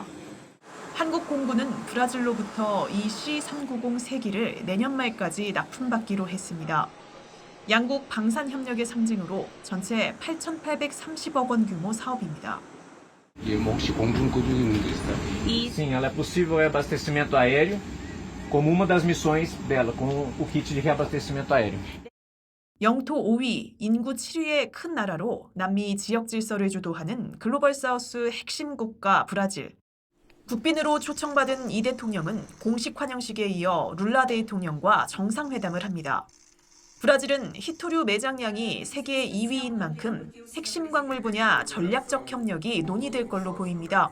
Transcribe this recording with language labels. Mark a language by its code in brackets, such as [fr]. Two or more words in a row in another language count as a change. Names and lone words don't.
[ko] 한국 공군은 브라질로부터 이 C-390 3기를 내년 말까지 납품받기로 했습니다. 양국 방산 협력의 상징으로 전체 8,830억 원 규모 사업입니다. 뭐 혹시 공중구조 있는 게 있어요? [pt] Sim, ela é possível abastecimento aéreo, como uma das missões dela, com o kit de reabastecimento aéreo. [ko] 영토 5위, 인구 7위의 큰 나라로 남미 지역 질서를 주도하는 글로벌 사우스 핵심 국가 브라질. 국빈으로 초청받은 이 대통령은 공식 환영식에 이어 룰라 대통령과 정상회담을 합니다. 브라질은 히토류 매장량이 세계 2위인 만큼 핵심 광물 분야 전략적 협력이 논의될 걸로 보입니다.